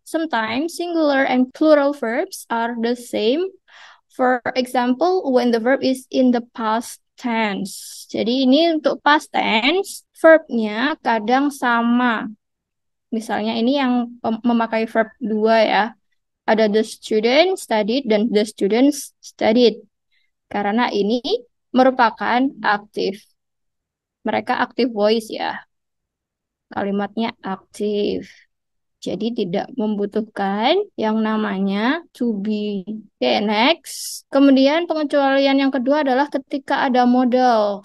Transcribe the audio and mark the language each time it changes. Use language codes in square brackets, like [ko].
[en] Sometimes singular and plural verbs are the same. For example, when the verb is in the past tense. [id] Jadi ini untuk past tense, verbnya kadang sama. Misalnya ini yang memakai verb dua ya. [en] Ada the student studied dan the students studied. [id] Karena ini merupakan aktif. Mereka aktif voice ya. Kalimatnya aktif. Jadi tidak membutuhkan yang namanya to be. Oke, next. Kemudian pengecualian yang kedua adalah ketika ada modal.